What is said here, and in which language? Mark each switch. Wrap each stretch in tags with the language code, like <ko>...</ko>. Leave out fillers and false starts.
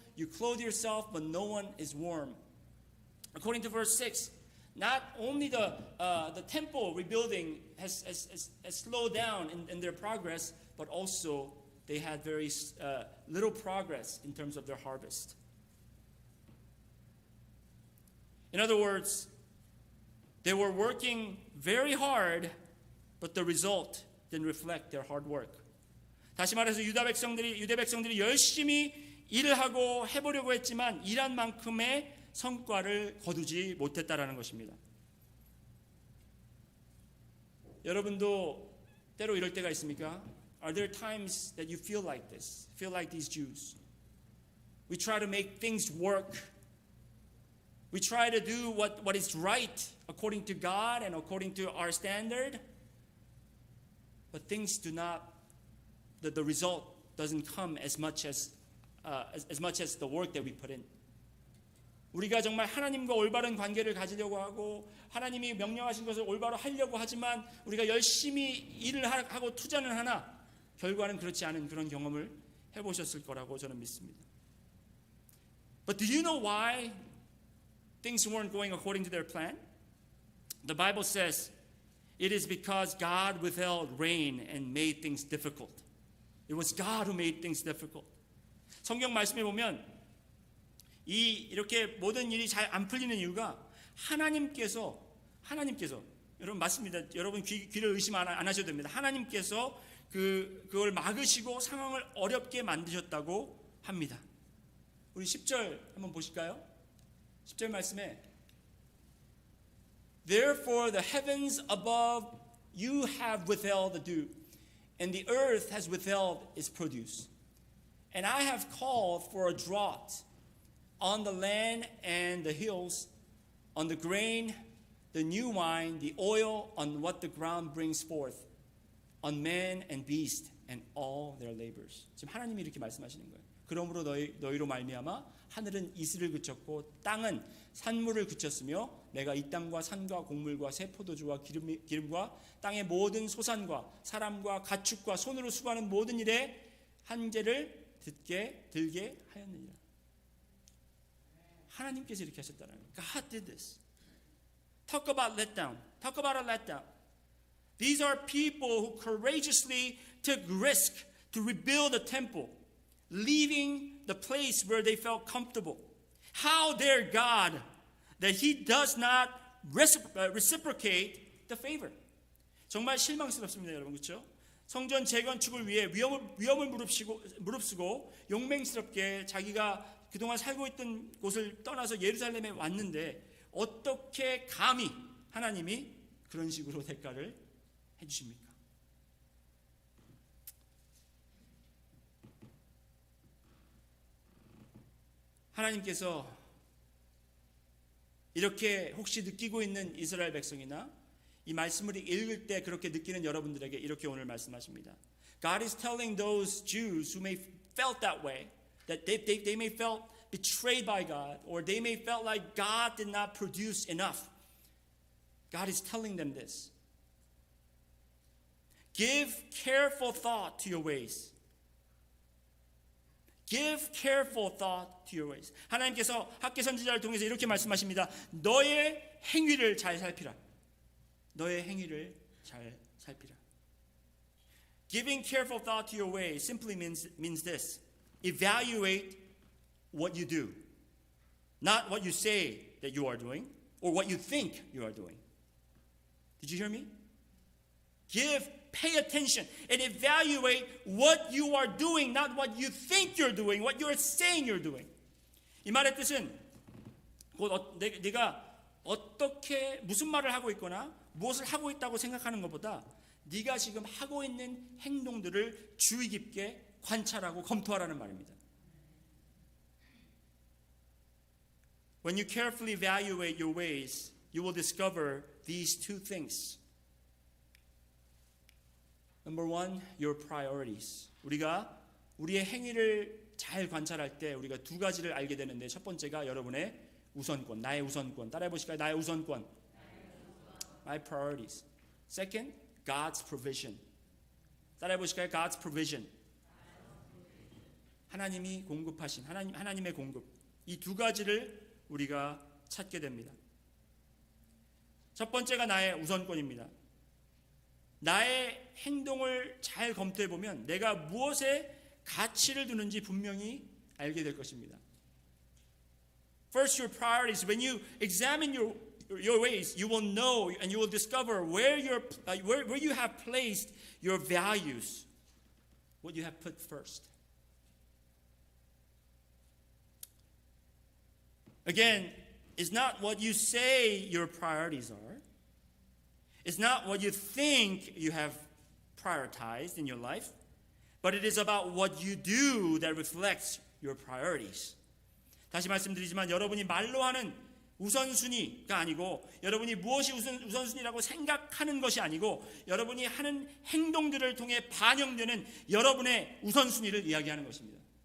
<en>You clothe yourself, but no one is warm. According to verse 6, not only the temple rebuilding has slowed down in their progress, but also they had very little progress in terms of their harvest. In other words, they were working very hard, but the result didn't reflect their hard work.</en> <ko>다시 말해서 유대 백성들이 열심히 일을 하고 해보려고 했지만 일한 만큼의 성과를 거두지 못했다라는 것입니다. 여러분도 때로 이럴 때가 있습니까?</ko> <en>Are there times that you feel like this? Feel like these Jews? We try to make things work. We try to do what is right according to God and according to our standard. But things do not, the result doesn't come as much as the work that we put in.</en> <ko>우리가 정말 하나님과 올바른 관계를 가지려고 하고 하나님이 명령하신 것을 올바로 하려고 하지만 우리가 열심히 일을 하고 투자는 하나 결과는 그렇지 않은 그런 경험을 해보셨을 거라고 저는 믿습니다.</ko> <en>But do you know why things weren't going according to their plan? The Bible says it is because God withheld rain and made things difficult. It was God who made things difficult.</en> <ko>성경 말씀에 보면 이렇게 모든 일이 잘 안 풀리는 이유가 하나님께서 여러분 맞습니다. 여러분 귀를 의심 안 하셔도 됩니다. 하나님께서 그걸 막으시고 상황을 어렵게 만드셨다고 합니다. 우리 10절 한번 보실까요? 10절 말씀에</ko> <en>Therefore the heavens above you have withheld the dew, and the earth has withheld its produce. And I have called for a drought on the land and the hills, on the grain, the new wine, the oil, on what the ground brings forth, on man and beast and all their labors.</en> <ko>지금 하나님이 이렇게 말씀하시는 거예요. 그러므로 너희로 말미암아 하늘은 이슬을 그쳤고 땅은 산물을 그쳤으며 내가 이 땅과 산과 곡물과 새 포도주와 기름과 땅의 모든 소산과 사람과 가축과 손으로 수고하는 모든 일에 한계를 들게 하였느니라. 하나님께서 이렇게 하셨다는 거예요.</ko> <en>God did this. Talk about letdown. Talk about a letdown. These are people who courageously took risk to rebuild the temple, leaving the place where they felt comfortable. How dare God that He does not reciprocate the favor.</en> <ko>정말 실망스럽습니다, 여러분, 그렇죠? 성전 재건축을 위해 위험을 무릅쓰고 용맹스럽게 자기가 그동안 살고 있던 곳을 떠나서 예루살렘에 왔는데 어떻게 감히 하나님이 그런 식으로 대가를 해주십니까? 하나님께서 이렇게 혹시 느끼고 있는 이스라엘 백성이나 이 말씀을 읽을 때 그렇게 느끼는 여러분들에게 이렇게 오늘 말씀하십니다.</ko> <en>God is telling those Jews who may felt that way, that they may felt betrayed by God, or they may felt like God did not produce enough. God is telling them this. Give careful thought to your ways. Give careful thought to your ways.</en> <ko>하나님께서 학개 선지자를 통해서 이렇게 말씀하십니다. 너의 행위를 잘 살피라. 너의 행위를 잘 살피라.</ko> <en>Giving careful thought to your ways simply means this. Evaluate what you do. Not what you say that you are doing or what you think you are doing. Did you hear me? Pay attention and evaluate what you are doing, not what you think you're doing, what you're saying you're doing.</en> <ko>이 말의 뜻은 곧 네가 어떻게 무슨 말을 하고 있거나 무엇을 하고 있다고 생각하는 것보다 네가 지금 하고 있는 행동들을 주의 깊게 관찰하고 검토하라는 말입니다.</ko> <en>When you carefully evaluate your ways, you will discover these two things. Number one, your priorities.</en> <ko>우리가 우리의 행위를 잘 관찰할 때 우리가 두 가지를 알게 되는데 첫 번째가 여러분의 우선권, 나의 우선권. 따라해 보실까요? 나의 우선권.</ko> <en>My priorities. Second, God's provision.</en> <ko>따라해 보실까요?</ko> <en>God's provision.</en> <ko>하나님이 공급하신 하나님의 공급. 이 두 가지를 우리가 찾게 됩니다. 첫 번째가 나의 우선권입니다. 나의 행동을 잘 검토해 보면 내가 무엇에 가치를 두는지 분명히 알게 될 것입니다.</ko> <en>First, your priorities. When you examine your ways, you will know and you will discover where you have placed your values, what you have put first. Again, it's not what you say your priorities are. It's not what you think you have prioritized in your life, but it is about what you do that reflects your priorities.</en> <ko>다시 말씀드리지만 여러분이 말로 하는 우선순위가 아니고 여러분이 무엇이 우선순위라고 생각하는 것이 아니고 여러분이 하는 행동들을 통해 반영되는 여러분의 우선순위를 이야기하는 것입니다.</ko>